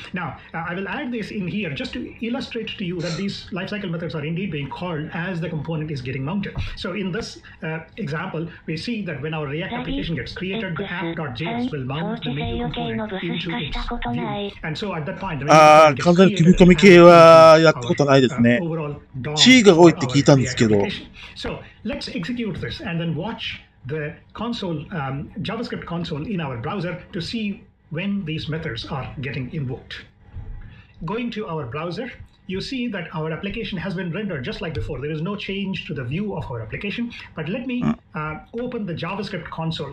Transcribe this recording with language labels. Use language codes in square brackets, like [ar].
[en] Now, I will add this in here just to illustrate to you that these lifecycle methods are indeed being called as the component is getting mounted. So in this example, we see that when our React application gets created, the app.js will mount the menu component into its view. And so at that point, the [ja] menu 完全に組み込み系はやったことないですね。 C が多いって聞いたんですけど。 [en] So let's execute this and then watch the console, JavaScript console in our browser to see when these methods are getting invoked. Going to our browser, you see that our application has been rendered just like before. There is no change to the view of our application. But let me open the JavaScript console.